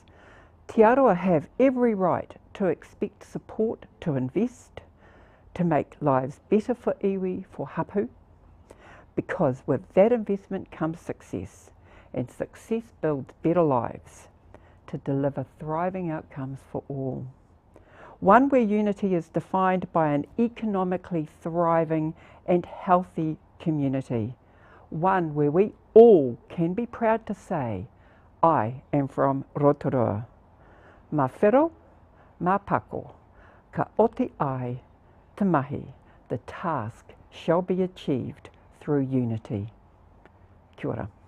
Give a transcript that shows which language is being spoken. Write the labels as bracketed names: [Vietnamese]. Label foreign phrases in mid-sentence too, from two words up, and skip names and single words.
[English] Te Aroa have every right to expect support to invest, to make lives better for iwi, for hapu, because with that investment comes success, and success builds better lives to deliver thriving outcomes for all. One where unity is defined by an economically thriving and healthy community. One where we all can be proud to say, I am from Rotorua. [Māori] Mā whero, mā pako, ka oti ai te mahi, [English] the task shall be achieved through unity. Kia ora.